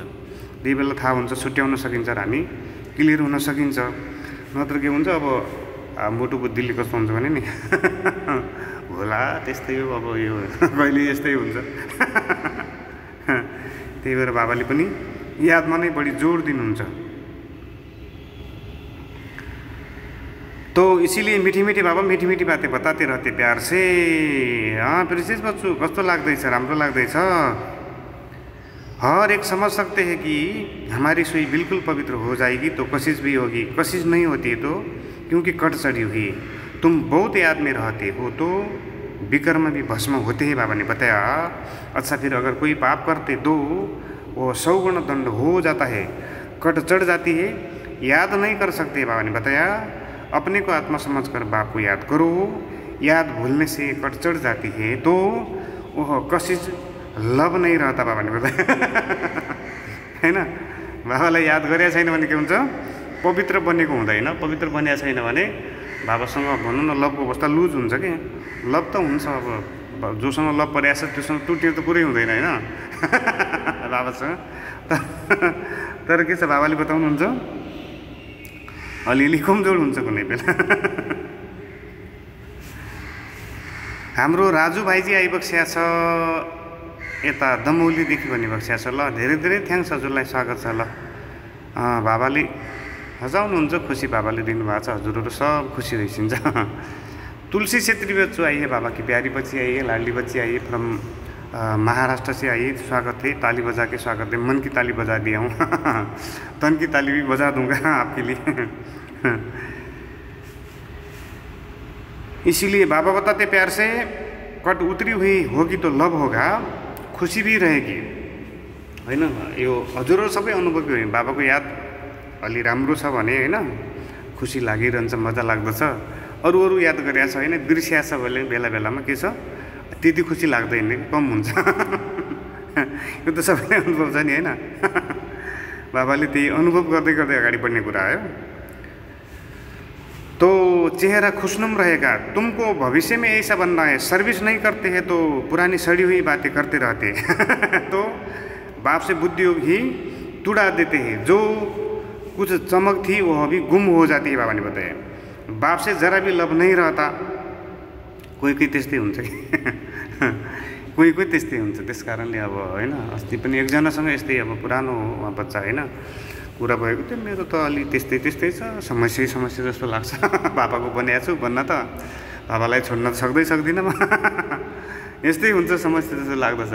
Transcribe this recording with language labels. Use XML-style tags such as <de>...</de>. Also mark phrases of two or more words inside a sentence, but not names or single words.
<ne>त्यही बेला थाहा हुन्छ, छुट्याउन सकिन्छ र हामी क्लियर हुन सकिन्छ। नत्र के हुन्छ, अब मोटो बुद्धिले कस्तो हुन्छ भने नि होला त्यस्तै हो, अब यो कहिले यस्तै हुन्छ त्यही भएर बाबाले पनि यादमा नै बढी जोड दिनुहुन्छ।</ne> <hi>तो इसीलिए मीठी मीठी बाबा मीठी मीठी बातें बताते रहते प्यार से।</hi> <ne>हाँ प्रिंसेस बच्चू कस्तो लाग्दैछ, राम्रो लाग्दैछ।</ne> <hi>हर एक समझ सकते हैं कि हमारी सुई बिल्कुल पवित्र हो जाएगी तो कशिश भी होगी, कशिश नहीं होती है तो क्योंकि कट चढ़ी हुई। तुम बहुत याद में रहते हो तो विकर्म भी भस्म होते हैं बाबा ने बताया। अच्छा, फिर अगर कोई पाप करते तो वो 100 गुना दंड हो जाता है, कट चढ़ जाती है, याद नहीं कर सकते बाबा ने बताया। अपने को आत्मा समझकर बाप को याद करो, याद भूलने से कट चढ़ जाती है तो वह कशिश लब नहीं रहता बाबा ने बताया हैन।</hi> <ne>बाबालाई याद गरेको छैन भने के हुन्छ, पवित्र बनेको हुँदैन। पवित्र बनिएको छैन भने बाबासँग भनौँ न लभको अवस्था लुज हुन्छ कि। लभ त हुन्छ, अब जोसँग लभ परिरहेको छ त्योसँग टुट्यो त पुरै हुँदैन होइन बाबासँग। तर के छ बाबाले बताउनुहुन्छ, अलिअलि कमजोर हुन्छ कुनै बेला हाम्रो राजु भाइजी आइबक्सिया छ यता दमौलीदेखि भनिबक्सिया छ। ल धेरै धेरै थ्याङ्क्स हजुरलाई, स्वागत छ। ल बाबाले हजाउनुहुन्छ, खुसी बाबाले दिनुभएको छ, हजुरहरू सब खुसी रहिसिन्छ।</ne> <hi>तुलसी छेत्री बच्चू आइए, बाबा की प्यारी बच्ची आइए, लाडली बच्ची आइए फ्रॉम महाराष्ट्र से आइए, स्वागत है। ताली बजा के स्वागत है, मन की ताली बजा दिया हूँ तन की ताली भी बजा दूंगा आपके लिए इसीलिए बाबा बताते प्यार से, कट उतरी हुई होगी तो लब होगा, खुशी भी रहेगी होइन।</hi> <ne>यो हजुरहरू सबै अनुभवी हो। बाबाको याद अलि राम्रो छ भने होइन, खुसी लागिरहन्छ, मजा लाग्दछ। अरू याद गरेको छ होइन, बिर्सिया छ भने बेला बेलामा के छ, त्यति खुसी लाग्दैन, कम हुन्छ यो त सबैले अनुभव छ नि होइन बाबाले त्यही अनुभव गर्दै गर्दै अगाडि बढ्ने कुरा आयो।</ne> <hi>तो चेहरा खुशनुम रहेगा, तुमको भविष्य में ऐसा बनना है, सर्विस नहीं करते हैं तो पुरानी सड़ी हुई बातें करते रहते तो बाप से बुद्धि ही तुड़ा देते हैं, जो कुछ चमक थी वो अभी गुम हो जाती है बाबा ने बताया। बाप से जरा भी लब नहीं रहता,</hi> <ne>कोही कोही त्यस्तै हुन्छ कि कोही कोही त्यस्तै हुन्छ। त्यस कारणले अब होइन, अस्ति पनि एकजनासँग यस्तै अब पुरानो बच्चा होइन कुरा भएको थियो, मेरो त अलि त्यस्तै छ, समस्या जस्तो लाग्छ बाबाको बनाएको छु भन्न त, बाबालाई छोड्न त सक्दिनँ म यस्तै हुन्छ, समस्या जस्तो लाग्दछ।</ne>